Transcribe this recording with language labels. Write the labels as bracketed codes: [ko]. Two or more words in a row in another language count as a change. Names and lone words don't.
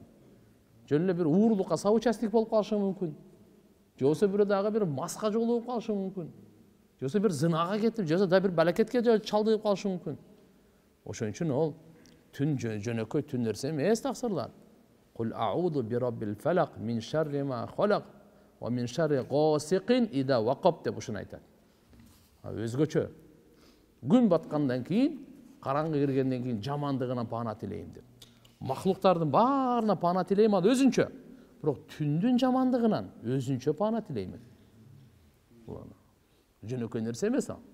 [ky] Жөн эле бир уурулукка соучастник болуп калышың мүмкүн. Же болбосо бирөө дагы бир маска жолугуп калышың мүмкүн. Же болбосо бир зынага кетип, же болбосо да бир балакетке чалдыгып калышың мүмкүн. Ошон үчүн ол түн жөнөкөй түн нерсе эмес тапсырлар. [ar] قل أعوذ برب الفلق من شر ما خلق ومن شر غاسق إذا وقب [ky] деп ушуну айтат. Өзгөчө күн баткандан кийин, караңгы киргенден кийин жамандыгынан пана тилейм деп. Махлуктардын баарына пана тилейм, ал өзүнчө. Бирок түндүн жамандыгынан өзүнчө пана тилейм. Жөнөкөй нерсе эмес ал.